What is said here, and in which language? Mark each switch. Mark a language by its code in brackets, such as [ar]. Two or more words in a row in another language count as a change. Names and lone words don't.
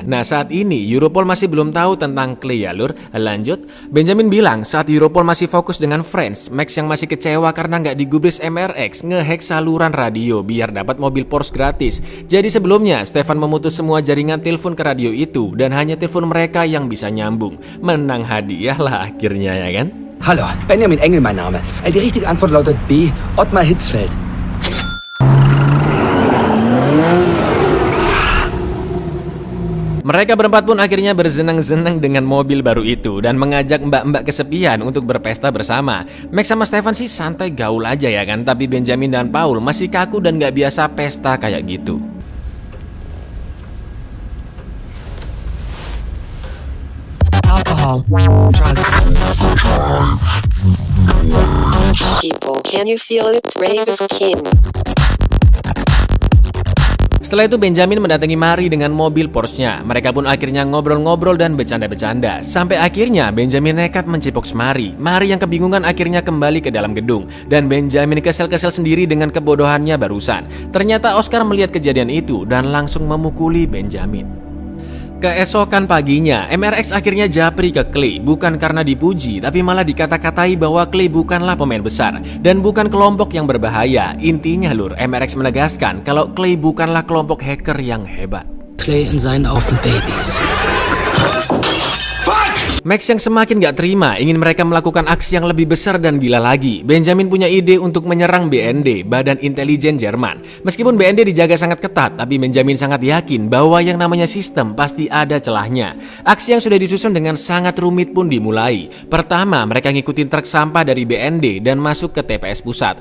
[id] Nah, saat ini Europol masih belum tahu tentang Clay ya lur. Lanjut, Benjamin bilang saat Europol masih fokus dengan Friends, Max yang masih kecewa karena nggak digubris MRX ngehack saluran radio biar dapat mobil Porsche gratis. Jadi sebelumnya Stefan memutus semua jaringan telepon ke radio itu dan hanya telepon mereka yang bisa nyambung. Menang hadiah lah akhirnya ya kan? [de] Hallo, Benjamin Engel mein Name. Die richtige Antwort lautet B, Ottmar Hitzfeld. [id] Mereka berempat pun akhirnya bersenang-senang dengan mobil baru itu dan mengajak mbak-mbak kesepian untuk berpesta bersama. Max sama Stefan sih santai gaul aja ya kan, tapi Benjamin dan Paul masih kaku dan gak biasa pesta kayak gitu. [en] Alcohol, drugs. People, can you feel it? Rave is king. [id] Setelah itu Benjamin mendatangi Mari dengan mobil Porsche-nya. Mereka pun akhirnya ngobrol-ngobrol dan bercanda-bercanda. Sampai akhirnya Benjamin nekat mencipok Mari. Mari yang kebingungan akhirnya kembali ke dalam gedung. Dan Benjamin kesel-kesel sendiri dengan kebodohannya barusan. Ternyata Oscar melihat kejadian itu dan langsung memukuli Benjamin. Keesokan paginya, MRX akhirnya japri ke Clay, bukan karena dipuji, tapi malah dikata-katai bahwa Clay bukanlah pemain besar dan bukan kelompok yang berbahaya. Intinya lur, MRX menegaskan kalau Clay bukanlah kelompok hacker yang hebat. [de] Clay in seinen Augen Babys. [id] Max yang semakin gak terima ingin mereka melakukan aksi yang lebih besar dan gila lagi. Benjamin punya ide untuk menyerang BND, Badan Intelijen Jerman. Meskipun BND dijaga sangat ketat, tapi Benjamin sangat yakin bahwa yang namanya sistem pasti ada celahnya. Aksi yang sudah disusun dengan sangat rumit pun dimulai. Pertama, mereka ngikutin truk sampah dari BND dan masuk ke TPS pusat.